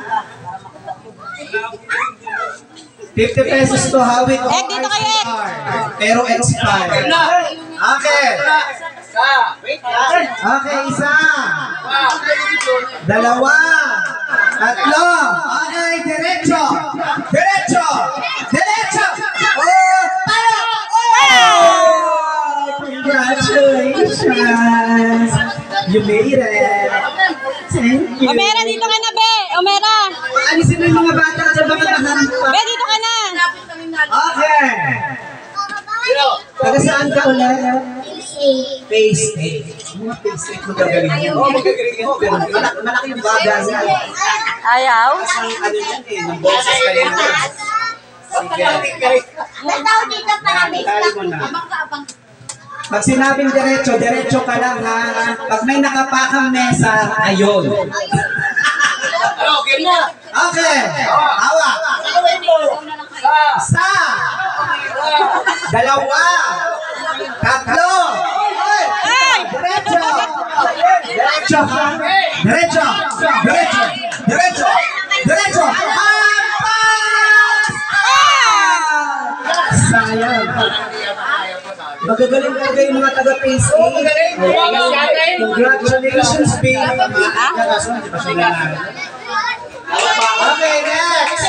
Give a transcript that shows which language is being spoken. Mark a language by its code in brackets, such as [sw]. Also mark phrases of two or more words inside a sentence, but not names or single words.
[tl] 50 pesos to hawit o Dito kayo. pero expired. Okay. Okay, isa. Dalawa. Tatlo. Okay, derecho. Derecho. Derecho. Oh, para. [en] Oh! Congratulations. You made it. Thank you. [tl] Omera, dito ka na, Be. Omera. Alisin mo yung mga bata sa mga nahanap pa. Be, dito ka na. Okay. Taga saan ka ulit? Phase 8. Mga phase 8 magagaling mo. Magagaling mo. Malaki yung bagay. Ayaw? Ano yan eh, ng boses kayo na. Sige. Tali mo na. Pag sinabing derecho, derecho ka lang ha. Pag may nakapakang mesa, ayun. Okay. Hawak. Isa. Dalawa. Tatlo. Derecho. Derecho ha. Derecho. Derecho. Derecho. Derecho. Sayang. Magagaling talaga yung mga taga-Phase 8. [en] Congratulations, baby. Okay, next.